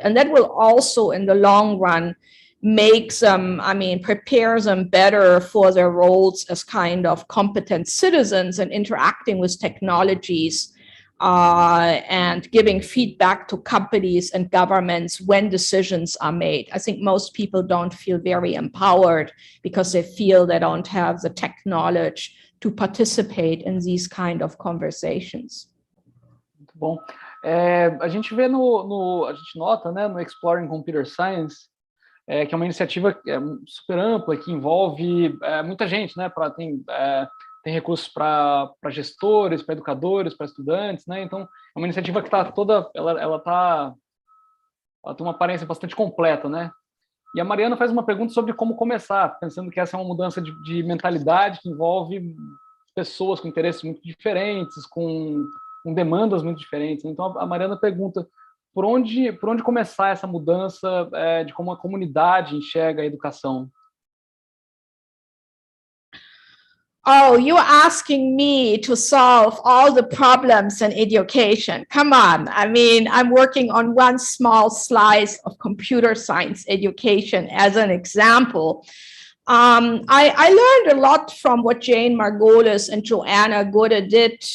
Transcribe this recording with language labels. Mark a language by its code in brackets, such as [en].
[en] And that will also, in the long run, makes them, prepares them better for their roles as kind of competent citizens and interacting with technologies and giving feedback to companies and governments when decisions are made. I think most people don't feel very empowered because they feel they don't have the tech knowledge to participate in these kind of conversations. [pt] Muito bom. A gente vê a gente nota, né, no Exploring Computer Science, que é uma iniciativa super ampla, que envolve muita gente, né? Tem recursos para gestores, para educadores, para estudantes, né? Então, é uma iniciativa que está toda, ela tem uma aparência bastante completa, né? E a Mariana faz uma pergunta sobre como começar, pensando que essa é uma mudança de mentalidade que envolve pessoas com interesses muito diferentes, com demandas muito diferentes. Então, a Mariana pergunta: por onde começar essa mudança de como a comunidade enxerga a educação? [en] Oh, you're asking me to solve all the problems in education. Come on. I'm working on one small slice of computer science education as an example. I learned a lot from what Jane Margolis and Joanna Goode did.